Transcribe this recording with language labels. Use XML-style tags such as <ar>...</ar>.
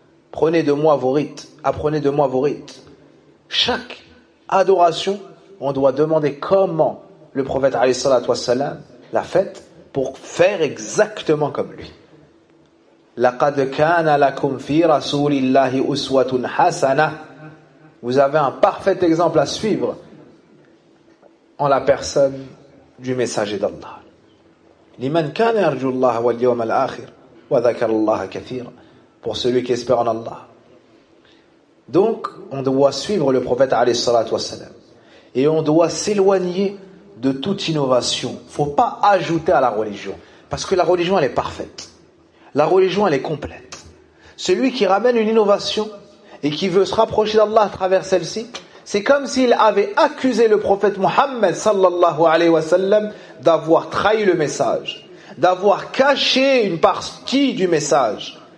<fr>Prenez de moi vos rites, apprenez de moi vos rites. Chaque adoration, on doit demander comment le prophète alayhi salatu wa sallam l'a faite pour faire exactement comme lui.</fr> <ar>Laqad kana lakum fi rasulillahi uswatun hasana.</ar> <fr>Vous avez un parfait exemple à suivre en la personne du messager d'Allah.</fr> <ar>لمن كان يرجو الله واليوم الآخر وذكر الله كثيرا.</ar> <fr>Pour celui qui espère en Allah. Donc, on doit suivre le prophète عليه الصلاة والسلام. Et on doit s'éloigner de toute innovation. Il ne faut pas ajouter à la religion. Parce que la religion, elle est parfaite. La religion, elle est complète. Celui qui ramène une innovation et qui veut se rapprocher d'Allah à travers celle-ci, c'est comme s'il avait accusé le prophète Mohammed sallallahu alayhi wa sallam d'avoir trahi le message, d'avoir caché une partie du message.</fr>